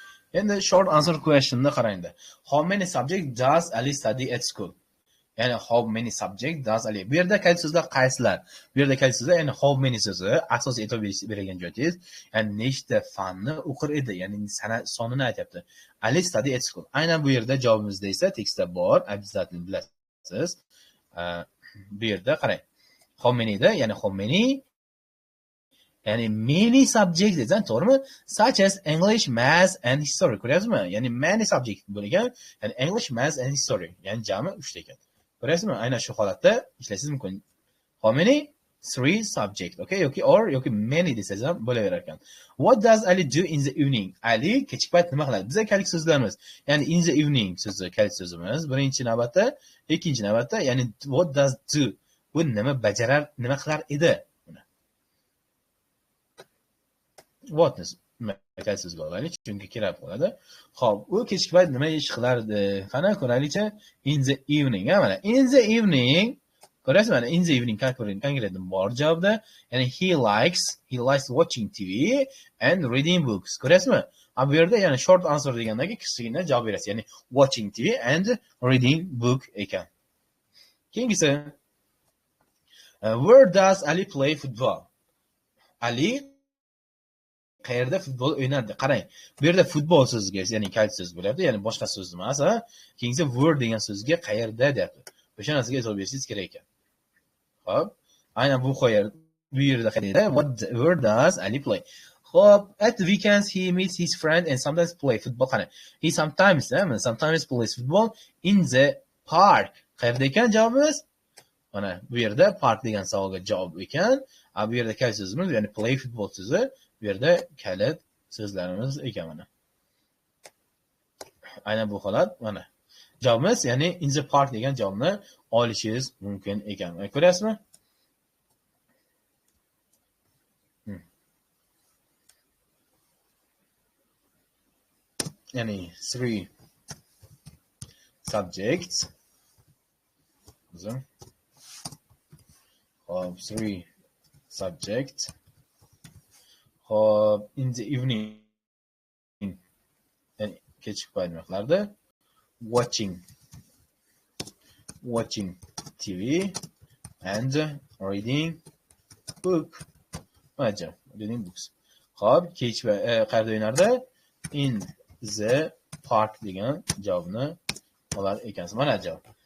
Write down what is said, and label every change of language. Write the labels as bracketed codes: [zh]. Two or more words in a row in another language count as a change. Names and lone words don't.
[uz] Endi [en] short answer question'ni [uz] qarangda. [en] How many subjects does Ali study at school? Ya'ni how many subjects does Ali? [uz] Bu yerda qaysi so'zlar qaysilar? Bu yerda qaysi so'zlar, ya'ni [en] how many [uz] so'zi asosiy e'tibor berilgan joyingiz, ya'ni nechta fanni o'qir edi, ya'ni sonini aytyapti. [en] Ali study at school. [uz] Aynan bu yerda javobimizda esa tekstda bor, обязательно bilasiz. Bu yerda qarang. [en] How many [uz] da, ya'ni [en] how many, [uz] ya'ni [en] many subjects [uz] desan, to'g'rimi? [en] Such as English, Math and History. [uz] Ko'ryapsizmi? Ya'ni [en] many subjects [uz] bo'lgan, ya'ni [en] English, Math and History. [uz] Ya'ni jami 3 ta ekan. Ko'ryapsizmi? Aynan shu holatda ishlashingiz mumkin. [en] How many? 3 subjects. [uz] Okay, yoki many desangiz ham bo'laverar ekan. [en] What does Ali do in the evening? [uz] Ali kechki payt nima qiladi? Bizga kalik so'zlarimiz. Ya'ni [en] in the evening [uz] so'zi kalik so'zimiz. Birinchi navbatda, ikkinchi navbatda, ya'ni [en] what does do? [uz] Bu nima bajarar, nima qilar edi? [en] What is [uz] kalik so'zga olaylik, chunki kerak bo'ladi. Xo'p, u kechki payt nima ish qilardi? Qana ko'raylikchi. [en] In the evening, mana in the evening, [uz] ko'rasizmi? Mana [en] in the evening [uz] konkret bor javobda. [en] Ya'ni he likes watching TV and reading books. [uz] Ko'rasizmi? Bu yerda ya'ni [en] short answer [uz] degandagi kichkina javob berasiz. [en] Ya'ni watching TV and reading book ekan. [uz] Keyingisi, [en] where does Ali play football? [uz] Ali qayerda futbol o'ynardi? Qarang. Bu yerda futbol so'ziga, ya'ni kalik so'z bo'lyapti, ya'ni boshqa so'z emas, keyingi where degan so'zga qayerda deyapti. O'sha narsaga e'tibor berishingiz kerak ekan. Xo'p, aynan bu yerda qayerda? [en] Where does Ali play? Xo'p, at the weekends he meets his friend and sometimes play football. Qani, he sometimes plays football in the park. [uz] Qayerda ekan javobimiz? Mana bu yerda park degan savolga javob ekan. Bu yerda kalik so'zimiz, ya'ni [en] play football [uz] so'zi bu yerda kalit so'zlarimiz ekan mana. Aynan bu holat mana. Javobimiz, ya'ni [en] in the park [uz] degan javobni olishingiz mumkin ekan. Ko'ryapsizmi? [en] Ya'ni 3 subjects. Of 3 subjects. In the evening, [uz] ya'ni kechki payt nima qilardi? [en] Watching TV and reading reading books. [uz] Xo'p, kechki qayerda o'ynardi? [en] In the park [uz] degan javobni olar ekansiz. Mana javob.